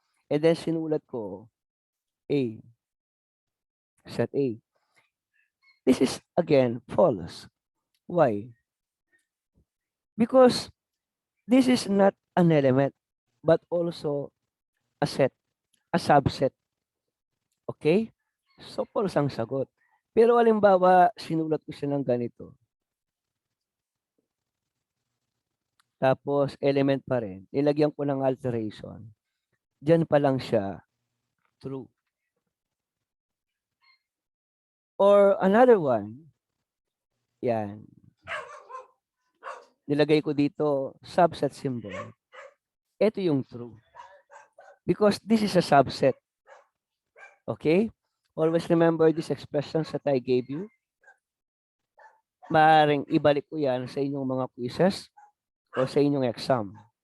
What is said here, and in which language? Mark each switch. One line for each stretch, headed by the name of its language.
English: And then
Filipino: sinulat ko A. Set A.
English: This is, again, false. Why? Because this is not an element, but also a set, a subset.
Filipino: Okay? So, false ang sagot. Pero halimbawa, sinulat ko siya ng ganito. Tapos, element pa rin. Nilagyan ko ng alteration. Diyan pa lang siya true.
English: Or another one,
Filipino: yan. Nilagay ko dito, subset symbol. Ito yung true.
English: Because this is a subset. Okay? Always remember these expressions that I gave you.
Filipino: Maaaring ibalik ko yan sa inyong mga quizzes o sa inyong exam.